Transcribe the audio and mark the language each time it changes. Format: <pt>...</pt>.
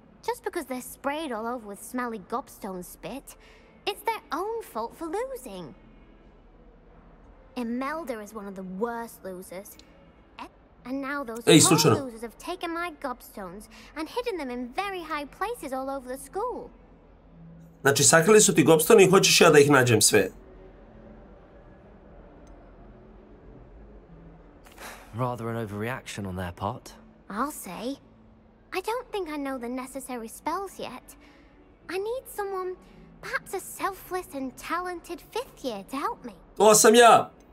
<en>Just because they're sprayed all over with smelly gobstone spit, it's their own fault for losing. Imelda is one of the worst losers. And now those poor losers have taken my gobstones and hidden them in very high places all over the school.</en> <sr>Znači, sakrili su ti gobstone i hoćeš ja da ih nađem sve.</sr> <en>Rather an overreaction on their part. I'll say. I don't think I know the necessary spells yet. I need someone, perhaps a selfless and talented fifth year to help me.</en> <sr>To sam ja!</sr>